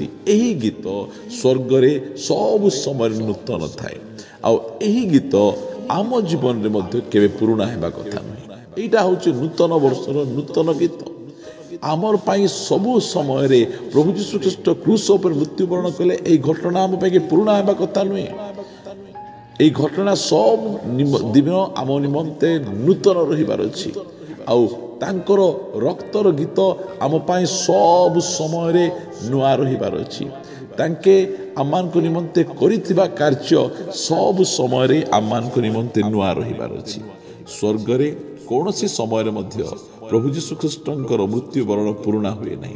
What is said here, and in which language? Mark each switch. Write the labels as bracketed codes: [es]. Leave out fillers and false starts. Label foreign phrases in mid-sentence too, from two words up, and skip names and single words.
[or] ଏହି ଗୀତ ସ୍ୱର୍ଗରେ ସବୁ ସମୟରେ ନୂତନ ଥାଏ। ଆଉ ଏହି ଗୀତ ଆମ ଜୀବନରେ ମଧ୍ୟ କେବେ ପୁରୁଣା ହେବା କଥା ନୁହେଁ। ଏଇଟା ହେଉଛି ନୂତନ ବର୍ଷର ନୂତନ ଗୀତ। ଆମର ପାଇଁ ସବୁ ସମୟରେ ପ୍ରଭୁ ଯୀଶୁ ଖ୍ରୀଷ୍ଟ କ୍ରୁଶ ଉପରେ ମୃତ୍ୟୁବରଣ କଲେ। ଏହି ଘଟଣା ଆମ ପାଇଁ ପୁରୁଣା ହେବା କଥା ନୁହେଁ। ଏଇ ଘଟଣା ସବୁ ଦିନ ଆମ ନିମନ୍ତେ ନୂତନ ରହିବାର ଅଛି। ଆଉ ତାଙ୍କର ରକ୍ତର ଗୀତ ଆମ ପାଇଁ ସବୁ ସମୟରେ ନୂଆ ରହିବାର ଅଛି। ତାଙ୍କେ ଆମମାନଙ୍କ ନିମନ୍ତେ କରିଥିବା କାର୍ଯ୍ୟ ସବୁ ସମୟରେ ଆମମାନଙ୍କ ନିମନ୍ତେ ନୂଆ ରହିବାର ଅଛି। ସ୍ୱର୍ଗରେ କୌଣସି ସମୟରେ ମଧ୍ୟ ପ୍ରଭୁ ଯୀଶୁ ଖ୍ରୀଷ୍ଟଙ୍କର ମୃତ୍ୟୁବରଣ ପୁରୁଣା ହୁଏ ନାହିଁ।